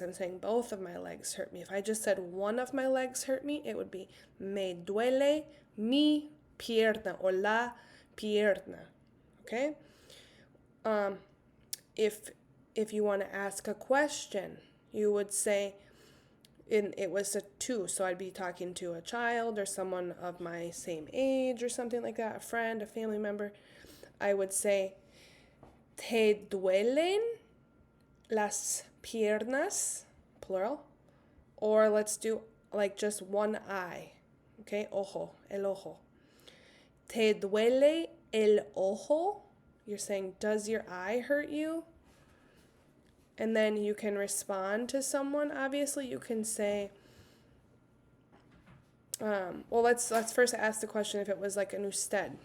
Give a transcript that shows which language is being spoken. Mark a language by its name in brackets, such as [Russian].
[English] I'm saying both of my legs hurt me. If I just said one of my legs hurt me, it would be, [Spanish] me duele mi pierna [English] or [Spanish] la pierna. [English] Okay? If you want to ask a question, you would say, it was a to, so I'd be talking to a child or someone of my same age or something like that, a friend, a family member. I would say, [Spanish] ¿te duelen las piernas? [English] Plural. Or let's do like just one eye. Okay, [Spanish] ojo, el ojo. ¿Te duele el ojo? [English] You're saying, does your eye hurt you? And then you can respond to someone. Obviously, you can say, let's first ask the question if it was like an usted.